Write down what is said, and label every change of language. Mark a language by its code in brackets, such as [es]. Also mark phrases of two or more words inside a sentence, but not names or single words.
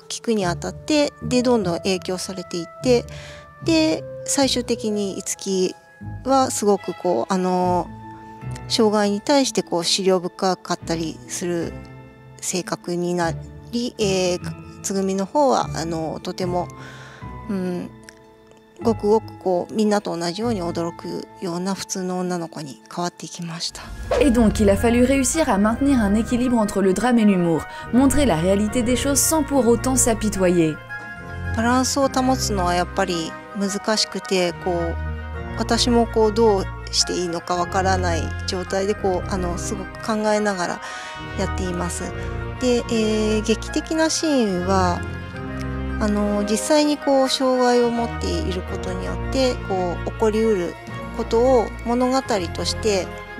[ja] 聞くにあたってでどんどん影響されていってで最終的に樹はすごく障害に対して思慮深かったりする性格になり、つぐみの方はとても、ごくごくみんなと同じように驚くような普通の女の子に変わっていきました。 [fr] Et donc il a fallu réussir à maintenir un équilibre entre le drame et l'humour, montrer la réalité des choses sans pour autant s'apitoyer. [ja] バランスを保つのはやっぱり難しくて私もどうしていいのかわからない状態ですごく考えながらやっています。で、劇的なシーンは実際に障害を持っていることによって起こりうることを物語としてで